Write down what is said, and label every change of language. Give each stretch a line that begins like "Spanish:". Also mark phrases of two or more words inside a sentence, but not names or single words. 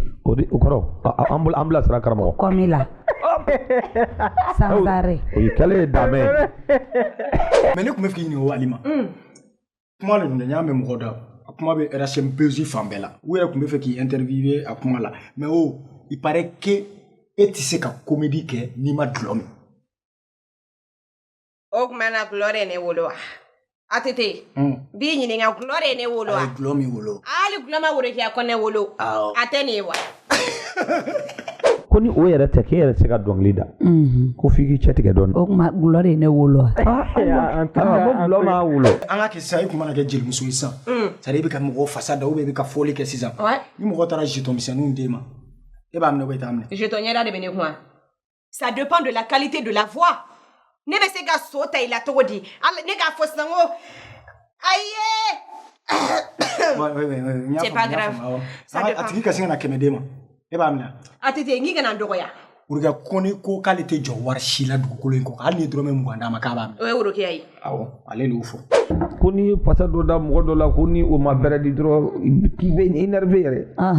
Bambara: O kɔrɔ an bila sira karamɔgɔ. Komi la.
French: Sans arrêt.
Bambara: O ye kɛlen ye damɛ. Mais ne tun bɛ fɛ k'i ɲininka o Alima. Kuma de don dɛ n y'a mɛn mɔgɔ da. A kuma bɛ RSMPZ fan bɛɛ la. U yɛrɛ tun bɛ fɛ k'i interviewer a kuma la.
French: Mais il paraît que
Bambara: e tɛ se ka comédie kɛ n'i ma dulɔ min. O tuma na gulɔ de ye ne wolo wa? ATT. B'i ɲininka gulɔ de ye ne wolo wa? A ye gulɔ min wolo. Hali gulɔ ma worokiya ko ne wolo. A tɛ nin ye wa? Ko ni o yɛrɛ tɛ k'e yɛrɛ tɛ se ka dɔnkili da. Ko f'i k'i cɛ tigɛ dɔɔni. O tuma gulɔ de ye ne wolo wa? Gulɔ m'a wolo. An ka kɛ sisan i tun mana kɛ jelimuso ye sisan. C'est-à-dire i bɛ ka mɔgɔw fasa da
French: ou bien
Bambara: i bɛ ka fɔli kɛ sisan. Ni mɔgɔ taara jeton misɛnninw d'e ma. E b'a minɛ
French: ou bien
Bambara: i t'a minɛ? Jeton ɲɛda de bɛ ne kun.
French: Ça dépend de la qualité de la voix.
Bambara: Ne bɛ se ka so ta i la cogo di? Ne k'a fɔ sisan ko ayi.
French: C'est pas grave.
Bambara: A tigi ka sin ka na 100 d'e ma. E b'a minɛ? ATT n k'i kana n dɔgɔya. Worokiya Kone ko k'ale tɛ jɔ wari si la dugukolo in kɔ. Hali ni ye dɔrɔmɛ 20 d'a ma k'a b'a minɛ. O ye worokiya ye. Awɔ, ale de y'o fɔ. Ko ni pasa dɔ da mɔgɔ dɔ la ko ni o ma bɛrɛ di dɔrɔn k'i bɛ énervé yɛrɛ.